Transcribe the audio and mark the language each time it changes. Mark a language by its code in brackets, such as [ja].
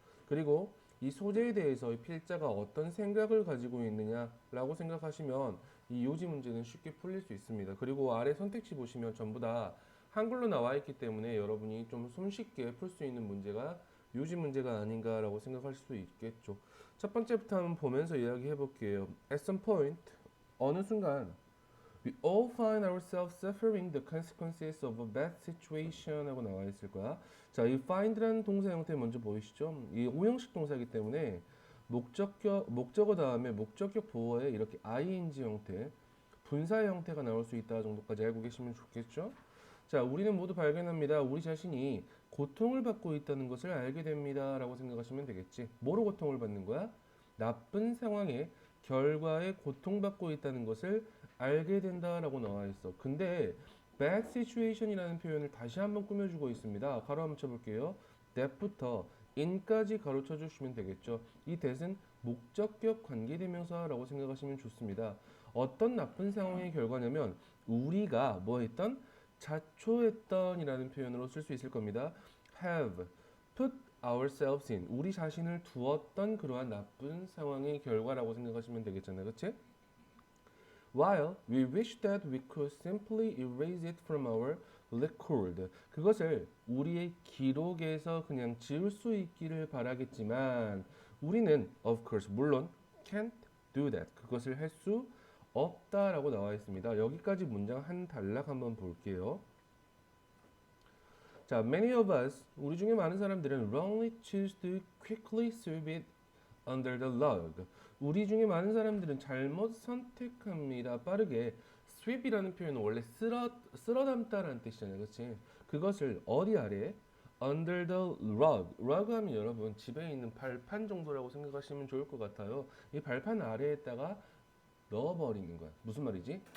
[ko] 그리고 이 소재에 대해서 이 필자가 어떤 생각을 가지고 있느냐라고 생각하시면 이 요지 문제는 쉽게 풀릴 수 있습니다. 그리고 아래 선택지 보시면 전부 다 한글로 나와 있기 때문에 여러분이 좀 손쉽게 풀 수 있는 문제가 요지 문제가 아닌가라고 생각할 수 있겠죠. 첫 번째부터 한번 보면서 이야기해 볼게요. [en] At some point, [ko] 어느 순간 [en] We all find ourselves suffering the consequences of a bad situation [ko] 하고 나와 있을 거야. 자, 이 find라는 동사 형태 먼저 보이시죠? 이 오형식 동사이기 때문에 목적어 다음에 목적격 보어에 이렇게 ing 형태, 분사의 형태가 나올 수 있다 정도까지 알고 계시면 좋겠죠? 자, 우리는 모두 발견합니다. 우리 자신이 고통을 받고 있다는 것을 알게 됩니다. 라고 생각하시면 되겠지. 뭐로 고통을 받는 거야? 나쁜 상황에 결과에 고통받고 있다는 것을 알게 된다라고 나와 있어. 근데 bad situation이라는 표현을 다시 한번 꾸며주고 있습니다. 가로 한번 쳐볼게요. that부터 in까지 가로쳐 주시면 되겠죠. 이 that은 목적격 관계대명사라고 생각하시면 좋습니다. 어떤 나쁜 상황의 결과냐면 우리가 뭐 했던? 자초했던 이라는 표현으로 쓸 수 있을 겁니다. [en] have put ourselves in [ko] 우리 자신을 두었던 그러한 나쁜 상황의 결과라고 생각하시면 되겠잖아요. 그치? [en] While we wish that we could simply erase it from our record. [ko] 그것을 우리의 기록에서 그냥 지울 수 있기를 바라겠지만 우리는 [en] of course [ko] 물론 [en] can't do that. [ko] 그것을 할 수 없다라고 나와 있습니다. 여기까지 문장 한 단락 한번 볼게요. [en] 자, many of us, [ko] 우리 중에 많은 사람들은 [en] wrongly choose to quickly sweep it under the rug. [ko] 우리 중에 많은 사람들은 잘못 선택합니다. 빠르게 sweep이라는 표현은 원래 쓸어 담다라는 뜻이잖아요. 그렇지? 그것을 어디 아래? [en] under the rug. [ko] rug 하면 여러분 집에 있는 발판 정도라고 생각하시면 좋을 것 같아요. 이 발판 아래에다가 넣어버리는 거야. 무슨 말이지?